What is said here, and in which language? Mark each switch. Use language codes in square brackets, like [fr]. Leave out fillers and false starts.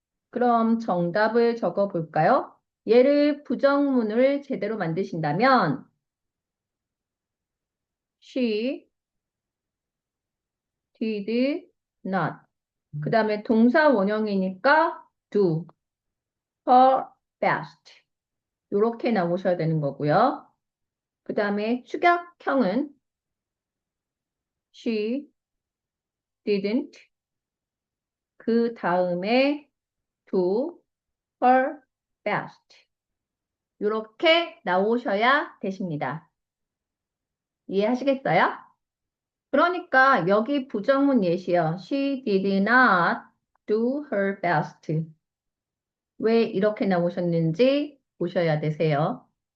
[ko] 그럼 정답을 적어 볼까요? 얘를 부정문을 제대로 만드신다면 [en] she did not. [ko] 그 다음에 동사 원형이니까 [en] do her best. [ko] 이렇게 나오셔야 되는 거고요. 그 다음에 축약형은 she [en] didn't. [ko] 그 다음에 [en] do her best. [ko] 이렇게 나오셔야 되십니다. 이해하시겠어요? 그러니까 여기 부정문 예시요. [en] She did not do her best. [ko] 왜 이렇게 나오셨는지 보셔야 되세요.